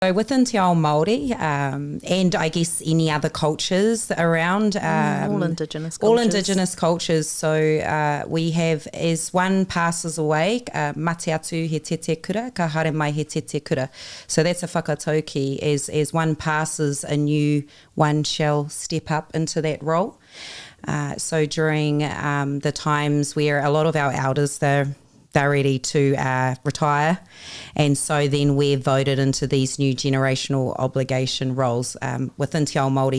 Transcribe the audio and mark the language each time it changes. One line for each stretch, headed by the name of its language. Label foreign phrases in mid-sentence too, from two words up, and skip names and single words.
English: So within
Māori: Te Ao Māori,
English: and I guess any other cultures around. All Indigenous cultures. All Indigenous cultures. So we have, as one passes away,
Māori: mate atu he te kura, ka haere mai he te kura.
English: So that's a whakatauki. As one passes, a new one shall step up into that role. So during the times where a lot of our elders, they're ready to retire, and so then we're voted into these new generational obligation roles within
Māori: Te Ao Māori.